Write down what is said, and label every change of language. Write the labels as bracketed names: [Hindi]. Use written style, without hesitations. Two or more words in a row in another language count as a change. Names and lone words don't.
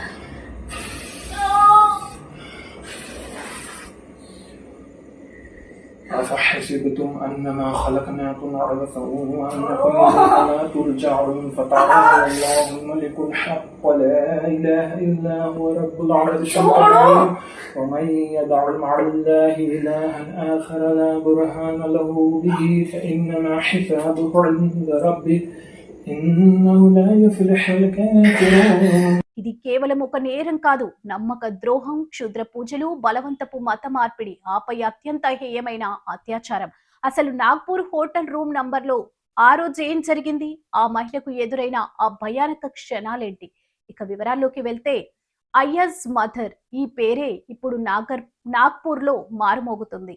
[Arabic] أفحسبتم أنما خلقناكم عبثا وأنكم إلينا ترجعون فتعالى الله الملك الحق لا إله إلا هو رب العرش العظيم ومن يدع مع الله إلها آخر لا برهان له به فإنما حسابه عند ربه إنه لا يفلح الكافرون. [Telugu] ఇది కేవలం ఒక నేరం కాదు, నమ్మక ద్రోహం, క్షుద్ర పూజలు, బలవంతపు మత మార్పిడి, ఆపై అత్యంత హేయమైన అత్యాచారం. అసలు నాగ్పూర్ [English] hotel room [Telugu] నంబర్లో ఆ రోజు ఏం జరిగింది? ఆ మహిళకు ఎదురైన ఆ భయానక క్షణాలేంటి? ఇక వివరాల్లోకి వెళ్తే, అయ్యాజ్ మదర్ ఈ పేరే ఇప్పుడు నాగ్పూర్ లో మారుమోగుతుంది.